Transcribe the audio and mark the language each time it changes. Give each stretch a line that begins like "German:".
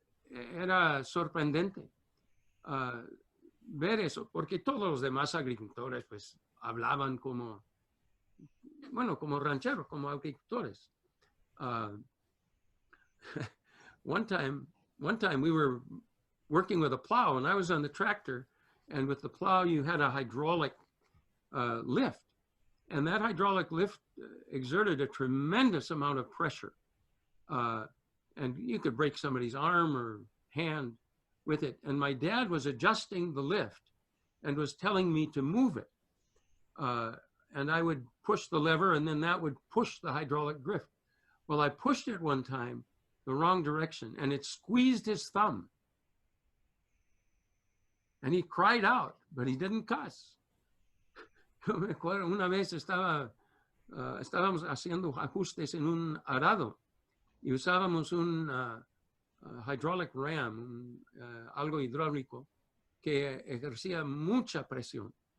Spanish: Era sorprendente ver eso, porque todos los demás agricultores pues hablaban como rancheros, como agricultores.
English: One time we were working with a plow, and I was on the tractor, and with the plow you had a hydraulic lift, and that hydraulic lift exerted a tremendous amount of pressure, and you could break somebody's arm or hand with it. And my dad was adjusting the lift and was telling me to move it, and I would push the lever, and then that would push the hydraulic drift. Well, I pushed it one time the wrong direction, and it squeezed his thumb. And he cried out, but he didn't cuss.
Spanish: Me acuerdo, una vez estábamos haciendo ajustes en un arado y usábamos un hydraulic ram, algo hidráulico que ejercía mucha presión.